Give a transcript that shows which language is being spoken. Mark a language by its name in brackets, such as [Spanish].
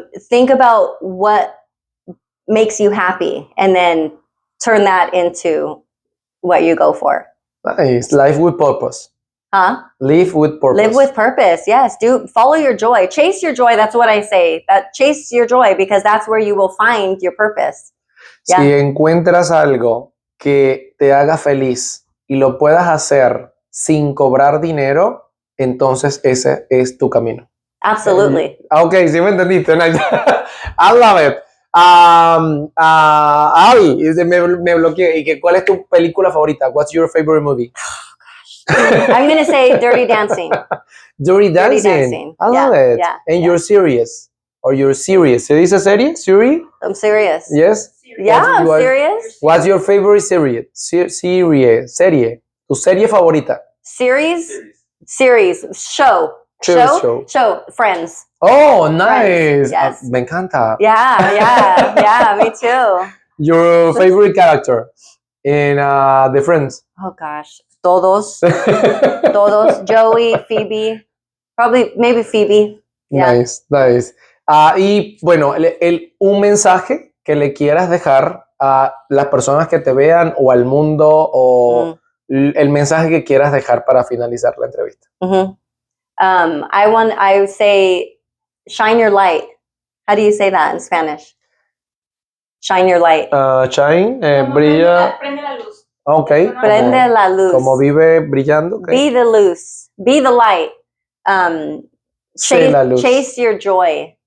[English] Think about what makes you happy, and then turn that into what you go for. Nice. Life with purpose. Huh? Live with purpose. Live with purpose. Yes. Follow your joy. Chase your joy. That's what I say. Chase your joy, because that's where you will find your purpose. Yeah. [Spanish] Si encuentras algo que te haga feliz y lo puedas hacer sin cobrar dinero, entonces ese es tu camino. [English] Absolutely. [Spanish] Okay, sí me entendiste. [English] I love it. [Spanish] Abby, me bloqueé. ¿Y cuál es tu película favorita? [English] What's your favorite movie? Oh, gosh. I'm going to say Dirty Dancing. Dirty Dancing. I love it. Yeah, and you're serious. Or you're serious. [Spanish] ¿Se dice serie? [English] Siri? I'm serious. Yes? Yeah, I'm serious. What's your favorite serie? [Spanish] Serie. Tu serie favorita? [English] Series. Show. Friends. Oh, nice. Friends. Yes. [Spanish] Me encanta. [English] Yeah, me too. Your favorite character in The Friends? Oh gosh, [Spanish] todos. [English] Joey, Phoebe, maybe Phoebe. Yeah. Nice. [Spanish] Y bueno, un mensaje que le quieras dejar a las personas que te vean o al mundo o el mensaje que quieras dejar para finalizar la entrevista. [English] I would say, shine your light. How do you say that in Spanish? Shine your light. [Spanish] Shine, brilla. Prende la luz. Ok. Prende la luz. Como vive brillando. Okay. [English] Be the luz. Be the light. Chase your joy.